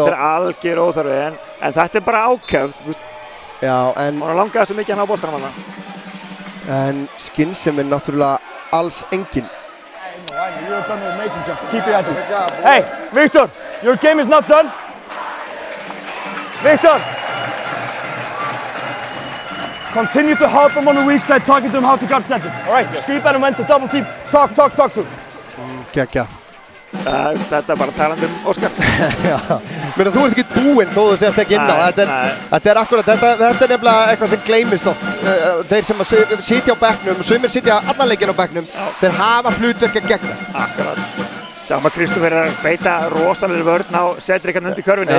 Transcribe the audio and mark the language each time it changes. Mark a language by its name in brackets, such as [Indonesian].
[Icelandic] Þetta algjör óþarfi, en þetta bara ákefð. Já, en hann langaði svo mikið að ná boltanum hann. En skynsemi náttúrulega alls engin. [English] You've done an amazing job. Keep it at it. Hey, Victor, your game is not done. Victor! Continue to help him on the weak side, talking to him how to guard center. All right, sweep at him, went to double team. Talk to him. Gekkja. [Icelandic] Þetta bara talandi Óskar. Já, menn þú ert ekki búinn þó þú sért ekki inn á. Þetta er akkurat, þetta er nefnilega eitthvað sem gleymist oft. Þeir sem sitja á bekknum, sumir sitja allan leikinn á bekknum, þeir hafa hlutverk að gegna. Akkurat. Sjáum að Kristófer er að beita rosalegri vörn á Cedric hann undir körfunni.